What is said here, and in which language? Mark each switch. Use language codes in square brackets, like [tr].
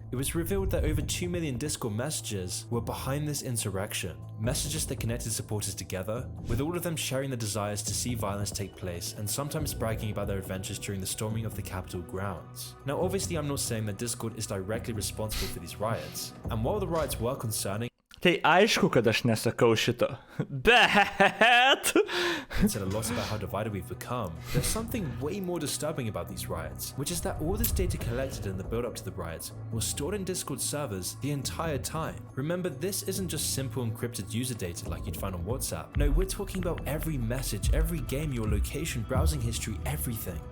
[en] It was revealed that over 2 million Discord messages were behind this insurrection, messages that connected supporters together, with all of them sharing the desires to see violence take place and sometimes bragging about their adventures during the storming of the Capitol grounds. Now obviously I'm not saying that Discord is directly responsible for these riots, and while the riots were concerning, [lt] tai aišku, kad aš nesakau šito, bet [en] and said a lot about how divided we've become, there's something way more disturbing about these riots, which is that all this data collected in the build-up to the riots was stored in Discord servers the entire time. Remember, this isn't just simple encrypted user data like you'd find on WhatsApp. No, we're talking about every message, every game, your location, browsing history, everything.